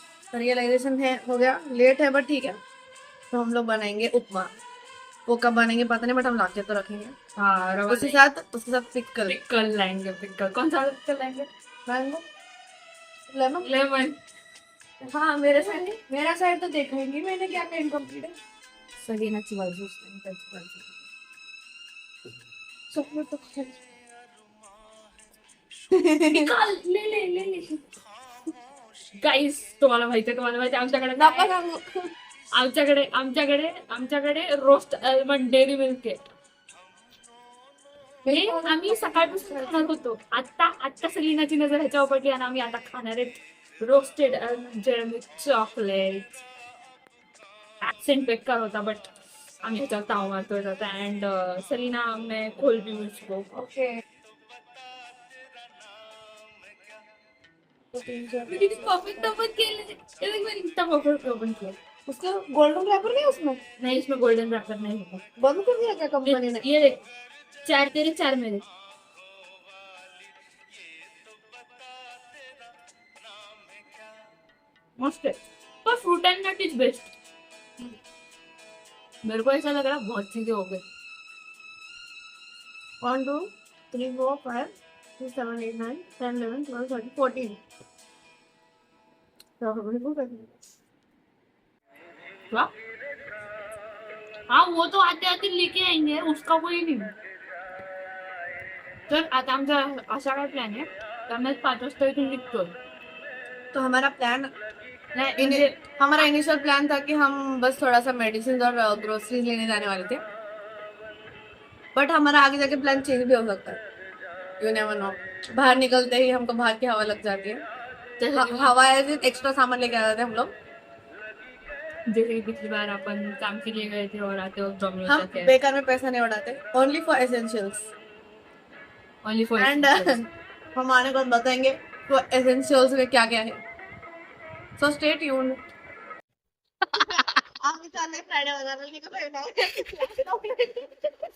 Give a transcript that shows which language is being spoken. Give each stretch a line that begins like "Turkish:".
Hindi: फिर रियलाइजेशन है, हो गया, लेट है बट ठीक है। तो हम लोग बनाएंगे उपमा। वो कब बनेंगे पता नहीं, बट हम लाके तो रखेंगे। हाँ, रवा उसके साथ पिकल पिकल लाएंगे. पिकल कौन सा पिकल लाएंगे? Mango, lemon. लेमन. हाँ, मेरा साइड तो देखा ही नहीं मैंने, क्या क्या इनकम्प्लीट है।
Marathi: सलीनाची बाजू, त्याची बाजू.
Hindi: चॉकलेट तो निकाल, ले.
Marathi: गाईस, तुम्हाला माहिती आमच्याकडे नका सांगू। आमच्याकडे रोस्ट आल्मंड डेअरी मिल्क आहे. हे आम्ही सकाळपासून खात होतो. आता सलीनाची नजर ह्याच्यावर पडली आणि आम्ही आता खाणार आहेत roasted almond dairy milk chocolate. Accent बेकार होता बट आम्ही ह्याच्यावर ताव मारतोय जाता.
Hindi: अँड सलीना ने खोल भी मुझको.
English: okay,
Marathi: परफेक्ट ओपन केले.
Hindi: इतना परफेक्ट ओपन किया. उसका गोल्डन रैपर नहीं उसमें? नहीं, इसमें गोल्डन रैपर नहीं होता. बंद कर दिया क्या कंपनी ने? ये देख, 4 तेरे 4 मेरे.
Marathi: मस्त आहे, पण
English: Fruit and nut is best.
Hindi: मेरे को ऐसा लग रहा है बहुत चीजें हो गई. 1 2 3 4 5 6 7 8 9 10 11 12 13 14. तो हम लोग क्या? हाँ वो तो आते आते लेके आएंगे, उसका कोई नहीं.
Marathi: तर आता आमचा असा काय प्लॅन आहे तर आम्ही 5 वाजता इथून निघतोय.
Hindi: तो हमारा प्लान नहीं, हमारा इनिशियल प्लान था कि हम बस थोड़ा सा मेडिसिन और ग्रोसरीज लेने जाने वाले थे. बट हमारा आगे जाके प्लान चेंज भी हो सकता है.
English: You never know.
Hindi: बाहर निकलते ही हमको बाहर की हवा लग जाती है. हवा है एक्स्ट्रा सामान लेके आ जाते हैं हम लोग. जैसे पिछली बार अपन काम के लिए गए थे और आते वक्त डोमिनोज हम बेकार में पैसा नहीं उड़ाते.
English: Only for essentials.
Hindi: Only for and हम आने को बताएंगे तो एसेंशियल्स में क्या क्या है.
English: So stay tuned.
Marathi: आम्ही चालले फ्रायडे वगैरे